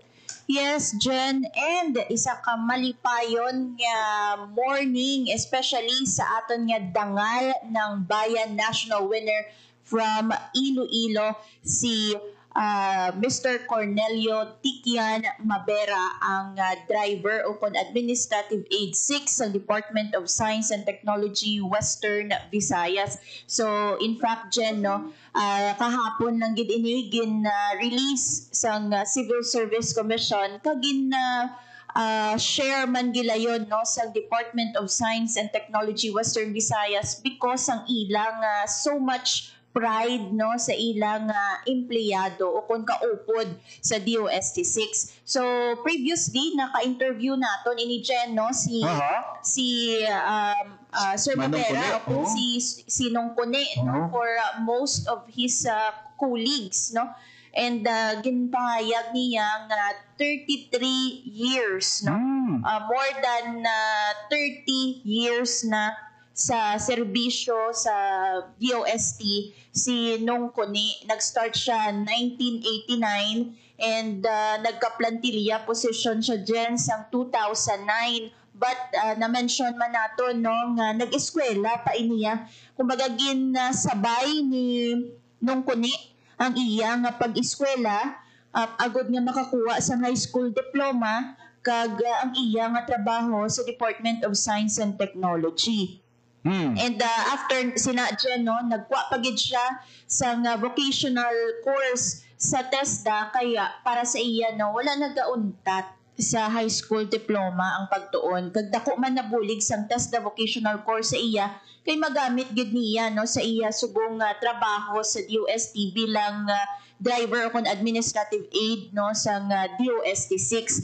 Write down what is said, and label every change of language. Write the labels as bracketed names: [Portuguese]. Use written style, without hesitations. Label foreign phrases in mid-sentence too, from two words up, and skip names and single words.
[Hiligaynon] Yes, Jen, and isa ka malipayon nga morning, especially sa aton nga Dangal ng Bayan [English] national winner from [Hiligaynon] Iloilo, si Mr. Cornelio Tikian Mabera, ang driver o kon Administrative Aide 6 sa Department of Science and Technology Western Visayas. [English] So in fact, [Hiligaynon] Jen, no, kahapon lang gid ini release sang Civil Service Commission kagin share man gilayon no sa Department of Science and Technology Western Visayas because ang ilang [English] so much pride [Hiligaynon] no sa ilang empleyado o kung kaupod sa DOST6. So previously naka-interview naton ini Jen no si Sir Mabera o si Sinong Kone no [English] for most of his colleagues [Hiligaynon] no, and ginpahayag niya nga 33 years no, [English] more than 30 years [Hiligaynon] na sa serbisyo sa DOST si Nong Kone. Nag-start siya 1989 and nagka-plantilla position siya dyan sa 2009. But na-mention man nato no, nga nag-eskwela pa iniya. Kumbaga sabay ni Nong Kone ang iya nga pag-eskwela agod nga makakuha sa high school diploma kag ang iya nga trabaho sa Department of Science and Technology. And after sina Jen, no, nagkuha pagid siya sa vocational course sa TESDA kaya para sa iya no, wala nagauntat sa high school diploma ang pagtuon. Kag dako man nabulig sang TESDA vocational course sa iya kay magamit gid niya no sa iya subong trabaho sa DOST bilang driver o kon administrative aide no sa DOST6.